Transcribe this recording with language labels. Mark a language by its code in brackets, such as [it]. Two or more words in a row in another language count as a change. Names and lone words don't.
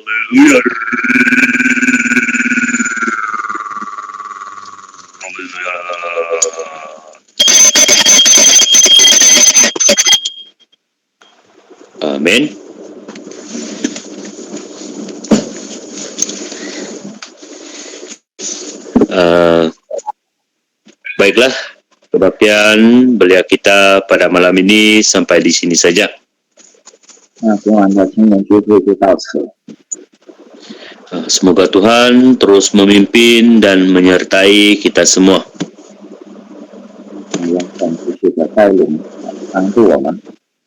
[id] Amin. Baiklah, kebaktian belia kita pada malam ini sampai di sini saja. [zh] 那今晚的青年聚会就到此。 [id] Semoga Tuhan terus memimpin dan menyertai kita semua. [zh] 愿神继续的带领，帮助我们。